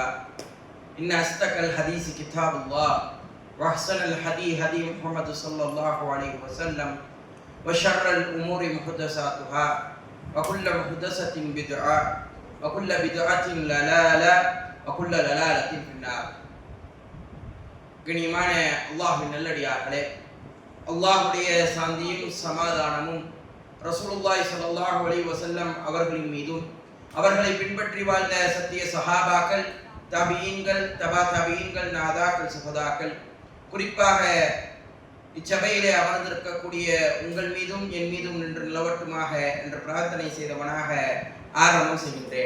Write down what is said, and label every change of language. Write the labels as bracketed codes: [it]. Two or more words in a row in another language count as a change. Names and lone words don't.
[ar] إن أصدق الحديث كتاب الله وأحسن الهدي هدي محمد صلى الله عليه وسلم وشر الأمور محدثاتها وكل محدثة بدعة وكل بدعة ضلالة وكل ضلالة في النار. [ta] கண்ணியமான அல்லாஹ்வின் நல்லடியார்களே, அல்லாஹ்வுடைய சாந்தியும் சமாதானமும் [ar] رسول الله صلى الله عليه وسلم [ta] அவர்களின் மீதும் அவர்களை பின்பற்றி வாழ்ந்த சத்திய சஹாபாக்கள், தபீன்கள், தபா தபீன்கள், நாதாக்கள், சுஹதாக்கள், குறிப்பாக இச்சபையிலே அமர்ந்திருக்கக்கூடிய உங்கள் மீதும் என் மீதும் நின்று நிலவட்டுமாக என்று பிரார்த்தனை செய்தவனாக ஆரம்பம் செய்கின்றேன்.